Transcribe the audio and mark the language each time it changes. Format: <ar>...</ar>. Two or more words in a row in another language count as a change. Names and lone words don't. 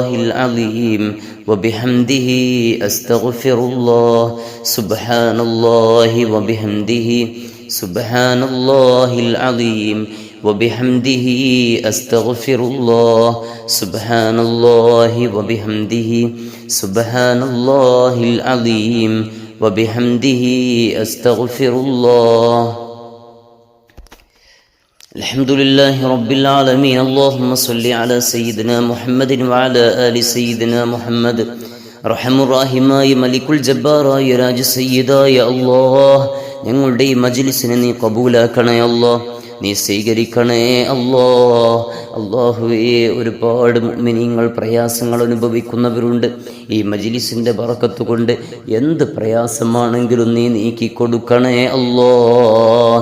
<ar>العظيم وبحمده أستغفر الله سبحان الله وبحمده سبحان الله العظيم وبحمده أستغفر الله سبحان الله وبحمده سبحان الله العظيم وبحمده أستغفر الله الحمد لله رب العالمين اللهم صل على سيدنا محمد وعلى آل سيدنا محمد رحم الراحماയ</ar> <ml>മലിക്കുൽ ജബ്ബാറായ രാജ സയ്യിദായ അല്ലാഹ് ഞങ്ങളുടെ ഈ മജ്ലിസിനെ നീ കബൂലാക്കണേ അല്ലാഹ് നീ സ്വീകരിക്കണേ അല്ലാഹ് അല്ലാഹുവേ ഒരുപാട് മുഅ്മിനീങ്ങൾ പ്രയാസങ്ങൾ അനുഭവിക്കുന്നവരുണ്ട് ഈ മജ്ലിസിന്റെ ബറക്കത്ത് കൊണ്ട് എന്ത് പ്രയാസമാണെങ്കിലും നീ നീക്കി കൊടുക്കണേ അല്ലാഹ്</ml>